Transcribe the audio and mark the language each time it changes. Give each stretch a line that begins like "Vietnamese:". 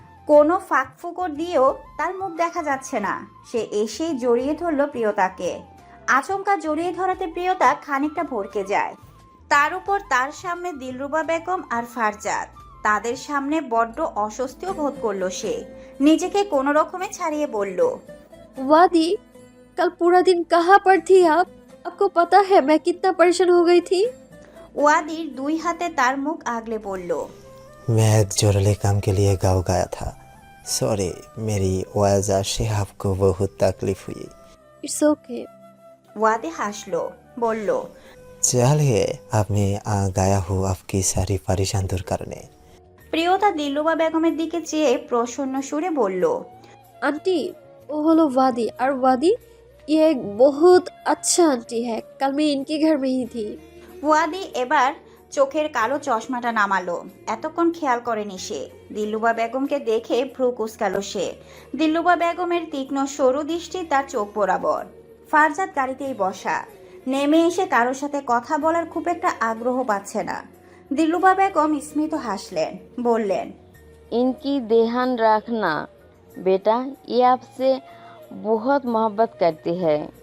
Bangla: কোনো ফাঁকফুকর দিয়েও তার মুখ দেখা যাচ্ছে না। সে এসেই জড়িয়ে ধরল প্রিয়তাকে। আচমকা জড়িয়ে ধরাতে প্রিয়তা খানিকটা ভড়কে যায়। তার উপর তার সামনে দিলরুবা বেগম আর ফারজাদ। তাদের সামনে বড্ড অস্বস্তিও বোধ করলো সে। নিজেকে কোনো রকমে ছাড়িয়ে বলল,
Hindi: वादी, कल पूरा दिन कहाँ पर थी आप? आपको पता है मैं कितना परेशान हो गई थी?
Bangla: ওয়াদির দুই হাতে তার মুখ আগলে বলল,
Hindi: मैं एक जरूरी काम के लिए गाँव गया था। सॉरी, मेरी वजह से आपको बहुत तकलीफ हुई।
English: It's okay.
Bangla: ওয়াদি হাসলো, বলল,
Hindi: चलिए, अब मैं आ गया हूँ आपकी सारी परेशान दूर करने।
Bangla: প্রিয়তা দিলরুবা বেগমের দিকে চেয়ে প্রসন্ন সুরে বলল,
Hindi: आंटी, वो हलो वादी। और वादी, ये एक बहुत अच्छा आंटी है। कल मैं इनके घर में ही थी।
Bangla: ওয়াদি এবার চোখের কালো চশমাটা নামালো। এতক্ষণ খেয়াল করেনি সে। দিলরুবা বেগমকে দেখে ভ্রু কুঁচকালো সে। দিলরুবা বেগমের তীক্ষ্ণ সরু দৃষ্টি তার চোখ বরাবর। ফারজাদ গাড়িতেই বসা। নেমে এসে কারোর সাথে কথা বলার খুব একটা আগ্রহ পাচ্ছে না। দিলরুবা বেগম স্মিত হাসলেন, বললেন,
Hindi: इनकी ध्यान रखना बेटा, ये आपसे बहुत मोहब्बत करती है।